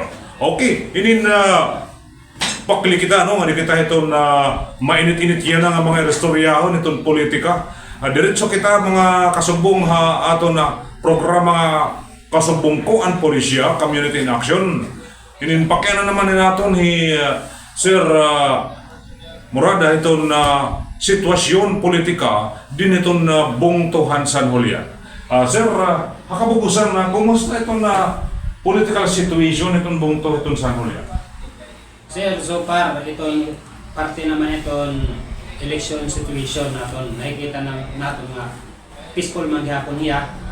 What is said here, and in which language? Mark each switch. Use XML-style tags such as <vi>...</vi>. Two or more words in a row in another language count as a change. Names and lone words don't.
<war>Okay, inin pakli kita nga kita itong mainit-init yan ang mga restoryahon itong politika. Diretso kita mga kasumbong ato na programa kasumbong ko ang polisya, community in action. Inin pakyanan naman natin ni Sir Morada itong sitwasyon politika din itong Bungtuhan San Julian. Sir, hakabugusan na kumusta itong</war> <en>political situation</en> <war>itong Bungtuhan itong San Julian? Sir, so far, itong parte naman itong</war> <en>election situation</en> <war>natin, nakikita natin nga peaceful man gihapon niya.</war>